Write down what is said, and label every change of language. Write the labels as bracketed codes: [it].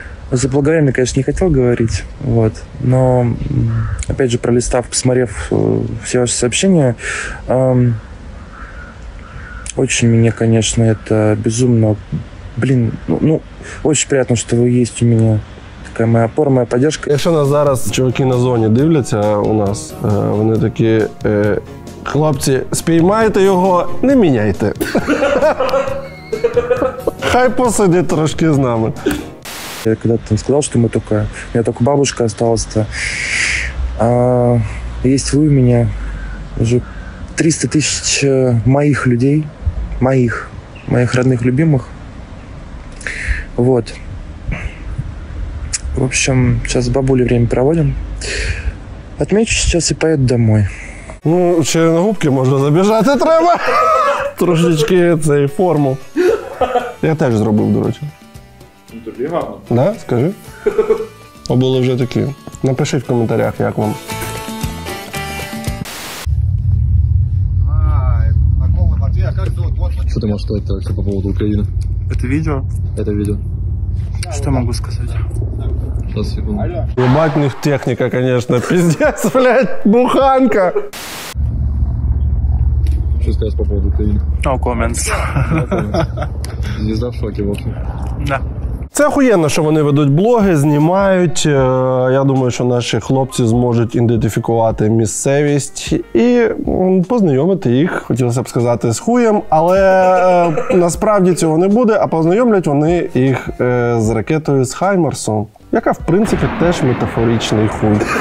[ru] Заблаговременно, конечно, не хотел говорить, вот, но, опять же, пролистав, посмотрев все ваши сообщения, очень мне, конечно, это безумно, очень приятно, что вы есть у меня. Така моя опора, моя поддержка. [uk] Якщо нас зараз чуваки на зоні дивляться у нас, вони такі: хлопці, спіймайте його, не міняйте. Хай посидить трошки з нами. [ru] Я когда-то сказал, что у меня только бабушка осталась-то. Есть вы у меня, уже 300 тысяч моих людей, моих родных, любимых. Вот. В общем, сейчас с бабулей время проводим. Отмечу сейчас и поеду домой. [uk] Ну, ще на губки можна забіжати треба. Трошечки цей форму. Я теж зробив, до речі. Ну, тобі гарно. Да? Скажи. А були вже такі. Напишіть в коментарях, як вам. [ru] Что ты можешь сказать вообще по поводу Украины? Это видео? Это видео. Что могу сказать? Сейчас, секунду. Ебать, у них техника, конечно, пиздец, блядь, буханка. Что сказать по поводу Украины? [en] No comments. [ru] Звезда в шоке, в общем. Да. [uk] Це охуєнно, що вони ведуть блоги, знімають. Я думаю, що наші хлопці зможуть ідентифікувати місцевість і познайомити їх, хотілося б сказати, з хуєм, але насправді цього не буде, а познайомлять вони їх з ракетою з Хаймарсу, яка, в принципі, теж метафоричний хуй.